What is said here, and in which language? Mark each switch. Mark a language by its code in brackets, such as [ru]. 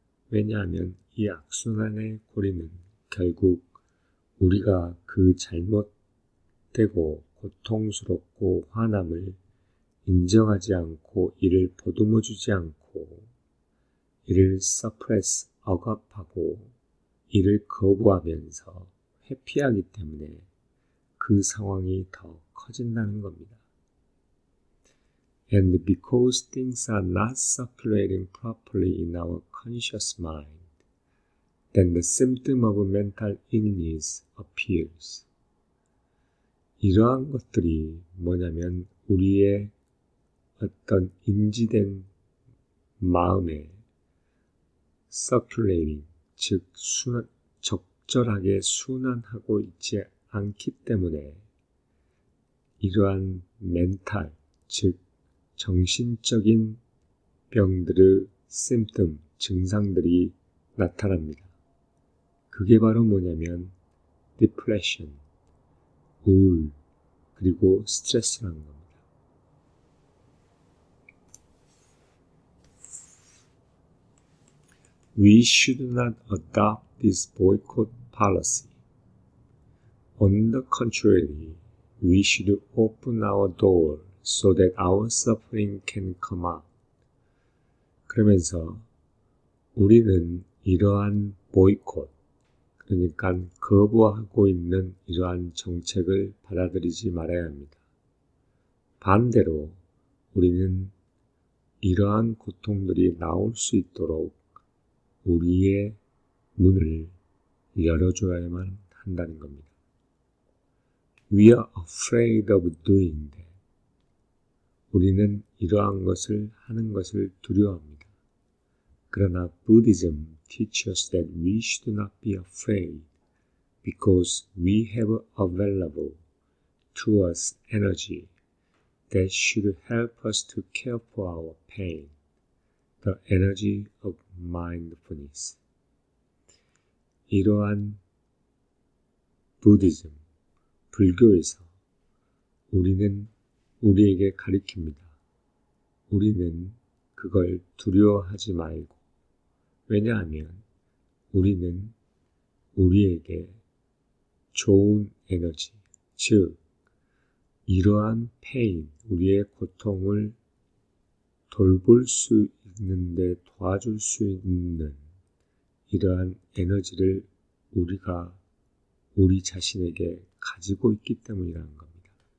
[ko] 왜냐하면 이 악순환의 고리는 결국 우리가 그 잘못되고 고통스럽고 화남을 인정하지 않고 이를 보듬어주지 않고 이를 suppress, 억압하고 이를 거부하면서 회피하기 때문에 그 상황이 더 커진다는 겁니다. [en] And because things are not circulating properly in our conscious mind, then the symptom of mental illness appears. [ko] 이러한 것들이 뭐냐면 우리의 어떤 인지된 마음에 circulating, 즉 적절하게 순환하고 있지 않기 때문에 이러한 멘탈, 즉 정신적인 병들의 symptom, 증상들이 나타납니다. 그게 바로 뭐냐면 depression, 우울, 그리고 스트레스라는 겁니다. [en] We should not adopt this boycott policy. On the contrary, we should open our door so that our suffering can come out. [ko] 그러면서 우리는 이러한 보이콧, 그러니까 거부하고 있는 이러한 정책을 받아들이지 말아야 합니다. 반대로 우리는 이러한 고통들이 나올 수 있도록 우리의 문을 열어줘야만 한다는 겁니다. [en] We are afraid of doing that. [ko] 우리는 이러한 것을 하는 것을 두려워합니다. 그러나 [en] Buddhism teaches us that we should not be afraid because we have available to us energy that should help us to care for our pain, the energy of mindfulness. [ko] 이러한 부디즘, 불교에서 우리는 우리에게 가르칩니다. 우리는 그걸 두려워하지 말고, 왜냐하면 우리는 우리에게 좋은 에너지, 즉 이러한 페인, 우리의 고통을 돌볼 수 있는데 도와줄 수 있는 이러한 에너지를 우리가 우리 자신에게 가지고 있기 때문이라는 겁니다.